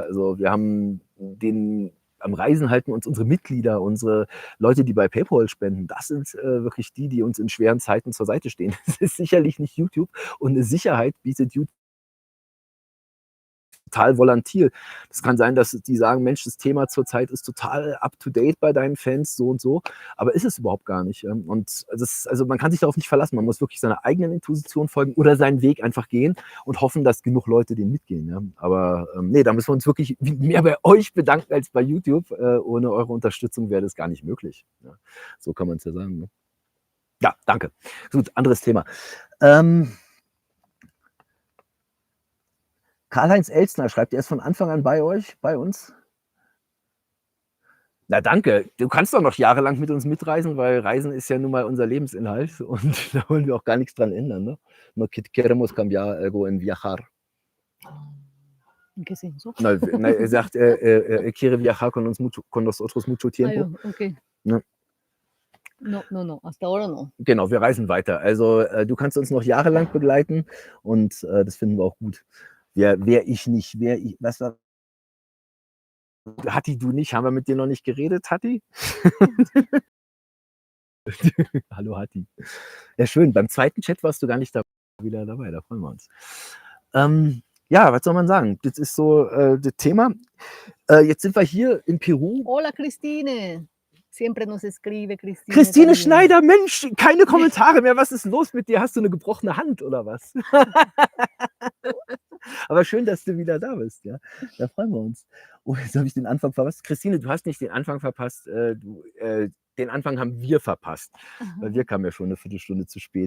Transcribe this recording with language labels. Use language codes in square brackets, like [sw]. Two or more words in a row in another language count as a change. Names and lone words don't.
[de] Also wir haben am Reisen halten uns unsere Mitglieder, unsere Leute, die bei PayPal spenden. Das sind wirklich die uns in schweren Zeiten zur Seite stehen. Das ist sicherlich nicht YouTube und eine Sicherheit bietet YouTube total volatil. Das kann sein, dass die sagen, Mensch, das Thema zurzeit ist total up-to-date bei deinen Fans, so und so, aber ist es überhaupt gar nicht. Und also man kann sich darauf nicht verlassen. Man muss wirklich seiner eigenen Intuition folgen oder seinen Weg einfach gehen und hoffen, dass genug Leute den mitgehen. Ja. Aber nee, da müssen wir uns wirklich mehr bei euch bedanken als bei YouTube. Ohne eure Unterstützung wäre das gar nicht möglich. Ja. So kann man es ja sagen. Ne? Ja, danke. Gut, anderes Thema. Karl-Heinz Elstner schreibt, er ist von Anfang an bei euch, bei uns. Na danke, du kannst doch noch jahrelang mit uns mitreisen, weil Reisen ist ja nun mal unser Lebensinhalt und da wollen wir auch gar nichts dran ändern. Ne? [es] No queremos cambiar algo en viajar. ¿Qué es eso? [de] Na, er sagt, [es] quiere viajar con nosotros mucho tiempo. Okay. [de] Ne? [es] No, hasta ahora no. [de] Genau, wir reisen weiter. Also du kannst uns noch jahrelang begleiten und das finden wir auch gut. Was war? Hatti, du nicht? Haben wir mit dir noch nicht geredet, Hatti? Hallo, Hatti. Ja, schön. Beim zweiten Chat warst du gar nicht wieder dabei. Da freuen wir uns. Ja, was soll man sagen? Das ist so das Thema. Jetzt sind wir hier in Peru. [es] Hola, Christine. Siempre nos escribe Christine. [de] Christine Schneider, Mensch, keine Kommentare mehr. Was ist los mit dir? Hast du eine gebrochene Hand oder was? Aber schön, dass du wieder da bist. Ja? Da freuen wir uns. Oh, jetzt habe ich den Anfang verpasst. Christine, du hast nicht den Anfang verpasst. Den Anfang haben wir verpasst, weil wir kamen ja schon eine Viertelstunde zu spät.